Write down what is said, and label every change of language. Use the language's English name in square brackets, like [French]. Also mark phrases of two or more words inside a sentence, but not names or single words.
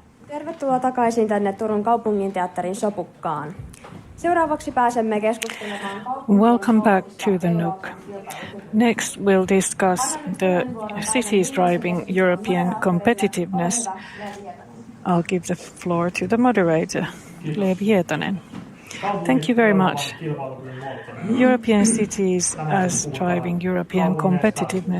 [Finnish] Tervetuloa takaisin tänne Turun kaupunginteatterin sopukkaan. Seuraavaksi pääsemme keskustelemaan. [English] Welcome back to the Nook. Next we'll discuss the cities driving European competitiveness. I'll give the floor to the moderator, Leevi Hietanen. Thank you very much. European cities as driving European competitiveness.